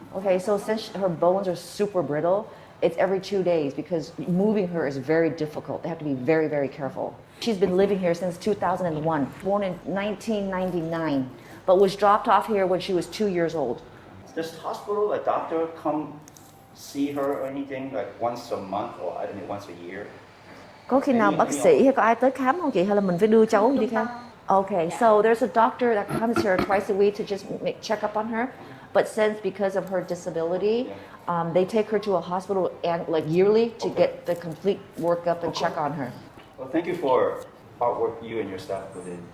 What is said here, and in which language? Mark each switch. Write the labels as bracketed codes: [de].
[en] Okay, so since her bones are super brittle, it's every 2 days because moving her is very difficult. They have to be very, very careful. She's been living here since 2001, born in 1999, but was dropped off here when she was 2 years old. Does hospital, a doctor come see her or anything like once a month or I don't know, once a year? [vi] Có khi nào bác sĩ hay có ai tới khám không chị, hay là mình phải đưa cháu đi khám? [en] Okay, so there's a doctor that comes here twice a week to just check up on her, but since because of her disability, they take her to a hospital and like yearly to get the complete workup and check on her. Well, thank you for hard work you and your staff put in.